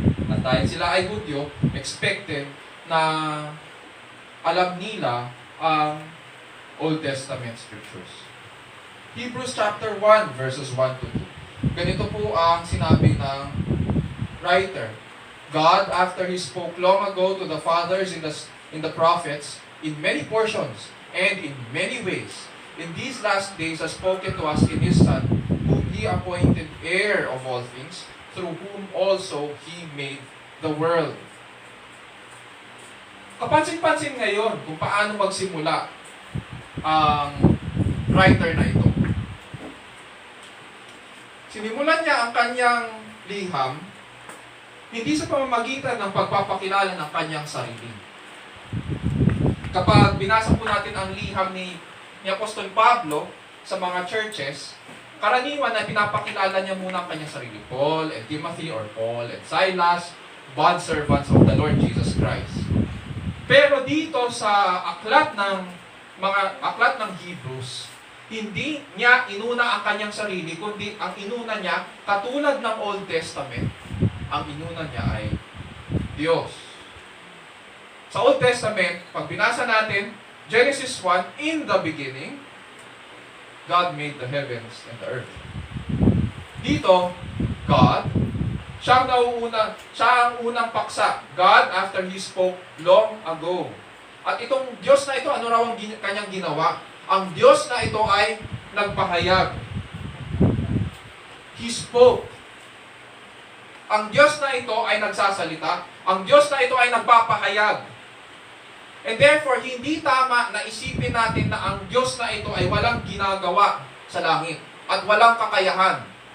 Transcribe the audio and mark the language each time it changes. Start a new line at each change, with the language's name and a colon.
Filipino: At dahil sila ay Hudyo, expected na alam nila ang Old Testament scriptures.
English: Hebrews chapter 1, verses 1 to 2.
Filipino: Ganito po ang sinabi ng writer.
English: God, after He spoke long ago to the fathers in the prophets, in many portions and in many ways, in these last days has spoken to us in His Son, whom He He appointed heir of all things, through whom also He made the world.
Filipino: Kapansin-pansin ngayon kung paano magsimula ang writer na ito. Sinimulan niya ang kanyang liham hindi sa pamamagitan ng pagpapakilala ng kanyang sarili. Kapag binasa po natin ang liham ni Apostol Pablo sa mga churches, karaniwan na pinapakilala niya muna ang kanyang sarili.
English: Paul and Timothy, or Paul and Silas, bondservants of the Lord Jesus Christ.
Filipino: Pero dito sa aklat ng Hebrews, hindi niya inuna ang kanyang sarili, kundi ang inuna niya, katulad ng Old Testament, ang inuna niya ay Diyos.
English: Sa Old Testament,
Filipino: pag binasa natin,
English: Genesis 1, in the beginning, God made the heavens and the earth.
Filipino: Dito, God, siya ang unang paksa.
English: God, after He spoke long ago.
Filipino: At itong Diyos na ito, ano raw ang kanyang ginawa? Ang Diyos na ito ay nagpahayag.
English: He spoke.
Filipino: Ang Diyos na ito ay nagsasalita. Ang Diyos na ito ay nagpapahayag.
English: And therefore,
Filipino: hindi tama na isipin natin na ang Diyos na ito ay walang ginagawa sa langit at walang kakayahan.